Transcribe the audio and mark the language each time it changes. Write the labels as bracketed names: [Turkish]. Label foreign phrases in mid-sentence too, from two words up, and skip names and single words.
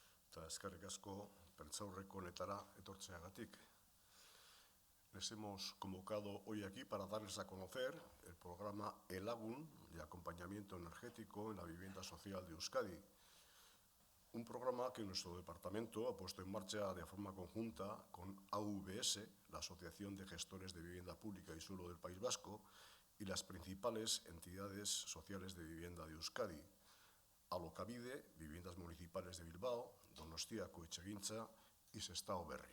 [Basque] eta eskerrik asko prentsaurreko honetara etortzeagatik. [Spanish] Les hemos convocado hoy aquí para darles a conocer el programa ELAGUN de acompañamiento energético en la vivienda social de Euskadi. Un programa que nuestro departamento ha puesto en marcha de forma conjunta con AVS, la Asociación de Gestores de Vivienda Pública y Suelo del País Vasco, y las principales entidades sociales de vivienda de Euskadi: Alokabide, Viviendas Municipales de Bilbao, Donostiako Etxegintza y Sestao Berri.